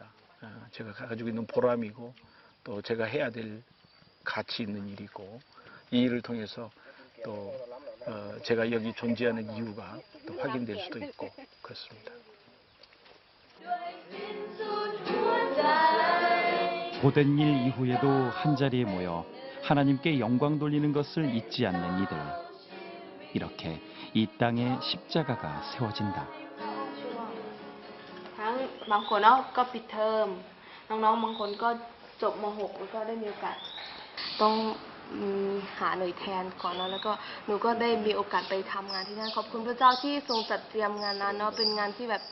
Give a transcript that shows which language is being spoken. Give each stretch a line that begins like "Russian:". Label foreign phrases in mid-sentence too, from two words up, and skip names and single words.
Korean: 제가 가지고 있는 보람이고 또 제가 해야 될 가치 있는 일이고, 이 일을 통해서 또 제가 여기 존재하는 이유가 또 확인될 수도 있고 그렇습니다. 고된 일 이후에도 한자리에 모여 하나님께 영광 돌리는 것을 잊지 않는 이들. 이렇게 이 땅에 십자가가 세워진다.
Thai: บางคนก็ปิดเทอมน้องๆบางคนก็จบม.6 แล้วก็ได้มีโอกาสต้องหาหน่วยแทนก่อนเนาะแล้วก็หนูก็ได้มีโอกาสไปทำงานที่นั่นขอบคุณพระเจ้าที่ทรงจัดเตรียมงานนั้นเนาะเป็นงานที่แบบ